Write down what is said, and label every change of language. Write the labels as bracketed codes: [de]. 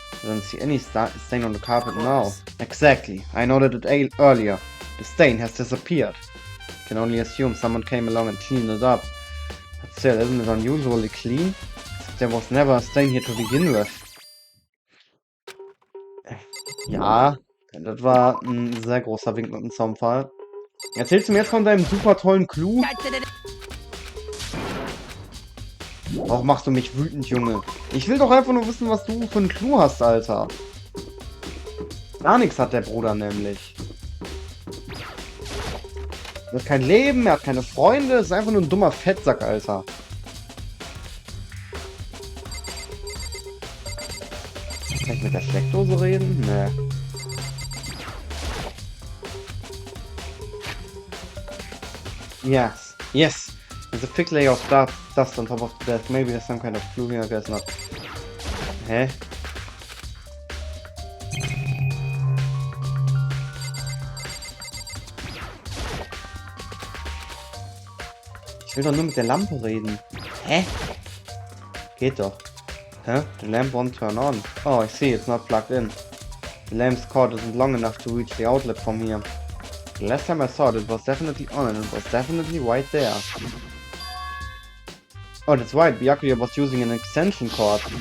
[en] I don't see any stain on the carpet now. Exactly. I noted it earlier. The stain has disappeared. I can only assume someone came along and cleaned it up. But still, isn't it unusually clean? There was never a stain here to begin with. [de] Ja, das war ein sehr großer Wink mit dem Zaunpfahl. Erzählst du mir jetzt von deinem super tollen Clou? Warum machst du mich wütend, Junge? Ich will doch einfach nur wissen, was du für einen Clou hast, Alter. Gar nichts hat der Bruder nämlich. Er hat kein Leben, er hat keine Freunde, ist einfach nur ein dummer Fettsack, Alter. Kann ich mit der Steckdose reden? Nee. [en] Yes. There's a thick layer of dust on top of the desk. Maybe there's some kind of clue here, I guess not. Hä? [de] Ich will doch nur mit der Lampe reden. Hä? Geht doch. [en] Huh? The lamp won't turn on. Oh, I see, it's not plugged in. The lamp's cord isn't long enough to reach the outlet from here. The last time I saw it was definitely on and it was definitely right there. Oh, that's right, Byakuya was using an extension cord.